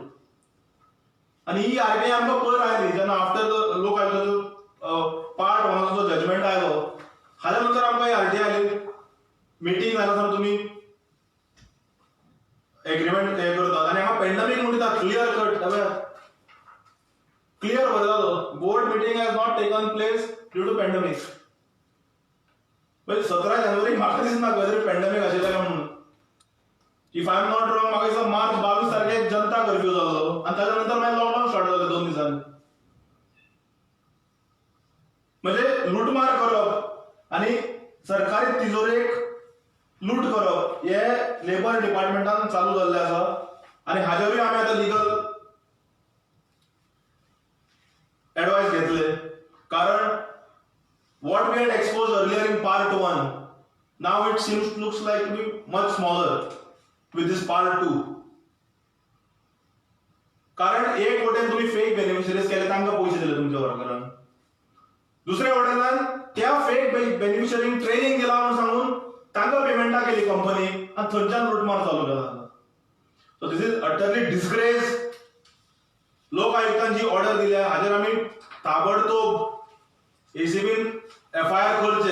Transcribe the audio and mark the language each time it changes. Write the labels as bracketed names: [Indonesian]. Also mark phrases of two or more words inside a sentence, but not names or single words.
[Konkani] आणि ही आरटीआय आमकां पयर आयली जेन्ना [English] after the [Konkani] लोकायुक्ताचो पार्ट 1 जजमेंट आयलो, हाल्या नंतर आमकां ही आरटीआय आयली. मिटींग जायनासतना तुमी एग्रीमेंट हे करतात आनी हांगा पॅन्डेमिक म्हणटा [English] clear cut. [Konkani] क्लियर बरयलो, [English] board meeting has not taken place due to pandemic. [Konkani] 17 जानेवारी म्हाका दिसना खंय तरी पॅन्डेमिक आशिल्लें म्हणून. [English] if I am not wrong, [Konkani] म्हाका दिसता मार्च 22 तारखेक जनता कर्फ्यू जाल्लो आणि त्याच्यानंतर मागीर लॉकडाऊन स्टार्ट जालें 2 दिसांनी. म्हणजे लुटमार करप आणि सरकारी तिजोरेक लूट करप हे लेबर डिपार्टमेंटान चालू जाल्लें आसा आणि हाजेरूय आमी आतां [English] legal advice [Konkani] घेतले. [English] कारण what we had exposed earlier in part 1, now it looks like to be much smaller with this part 2. [Konkani] कारण एक वटेन तुम्ही [English] fake beneficiaries [Konkani] केले, तांकां पैसे दिले तुमच्या वर्करांक. दुसऱ्या वटेन त्या फेक बेनिफिशरींक ट्रेनिंग दिला म्हणून सांगून तांकां पेमेंटा केली कंपनी आणि थंयच्यान लुटमार चालू केला. [English] so this is utterly disgrace. [Konkani] लोक आयुक्तान जी ऑर्डर दिल्या हाजेर आमी ताबडतोब एसीबीन FIR करचे.